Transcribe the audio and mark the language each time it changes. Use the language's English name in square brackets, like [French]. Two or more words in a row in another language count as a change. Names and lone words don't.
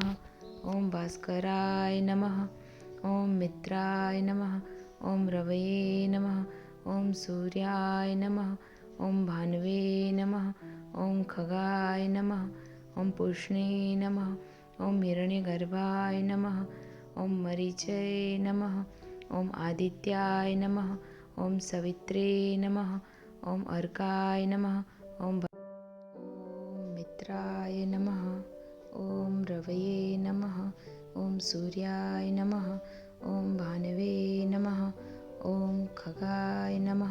[Sanskrit] ઓમ ભાસ્કરાય નમઃ. ઓમ મિત્રાય નમઃ. ઓમ રવયે નમઃ. ઓમ સૂર્યાય નમઃ. ઓમ ભાનવે નમઃ. ઓમ ખગાય નમઃ. ઓમ પુષ્ણે નમઃ. ઓમ હિરણ્યગર્ભાય નમઃ. ઓમ મરીચય નમઃ. ॐ आदित्याय नमः। ॐ सवित्रे नमः। ॐ अर्काय नमः। ॐ मित्राय नमः। ॐ रवये नमः। ॐ सूर्याय नमः। ॐ भानवे नमः। ॐ खगाय नमः।